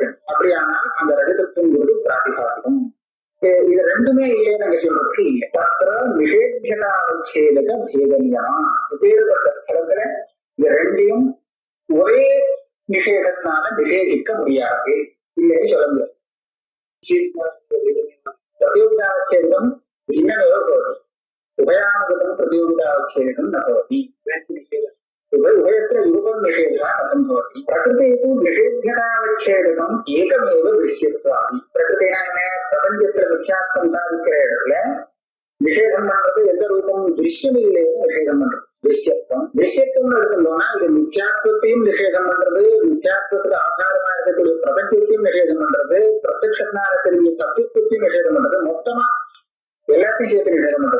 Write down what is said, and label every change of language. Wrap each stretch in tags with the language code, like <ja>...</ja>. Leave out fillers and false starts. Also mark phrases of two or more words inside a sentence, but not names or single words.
<ta>அப்படியானால் அந்த ரஜதத்துவங்கிறது பிராதிகாசிகம். ஒண்ணுமே இல்லைன்னு அங்க சொல்றதுக்கு இல்லை.</ta> <sa>तत्र निषेधक</sa> <ta>பேதனியா பேறுபட்ட ஸ்தலத்துல இந்த ரெண்டையும் ஒரே நிஷேதத்தினால நிஷேதிக்க முடியாது, இல்லைன்னு சொல்ல முடியாது.</ta> <sa>பிரதியோகிதாவச்சேதம் भिन्नमेव भवति, उभयानुगतं प्रतियोगितावच्छेदकं न भवति। उभयत्र युगपं निषेधः न सम्भवति। प्रकृतेः तु निषेध्यतावच्छेदकम् एकमेव दृश्यत्वादि। प्रकृतेः प्रपञ्चत्र मिथ्यात्वं</sa> <ta>साधिக்கிற இடத்துல நிஷேதம் பண்றது எந்த ரூபம் திருஷ்யம் இல்லைன்னு நிஷேதம் பண்றது திருஷ்யத்துவம். திருஷ்யத்துவம் எடுத்துட்டோம்னா இது மித்யாத்வத்தையும் நிஷேதம் பண்றது, மித்யாத்வத்துக்கு ஆதாரமா இருக்கக்கூடிய பிரபஞ்சத்தையும் நிஷேதம் பண்றது, பிரத்யக்ஷத்தினால தெரிஞ்ச தத்துவத்தையும் நிஷேதம் பண்றது, மொத்தமா எல்லாத்தையும் சேர்த்து நிஷேதம் பண்றது.</ta>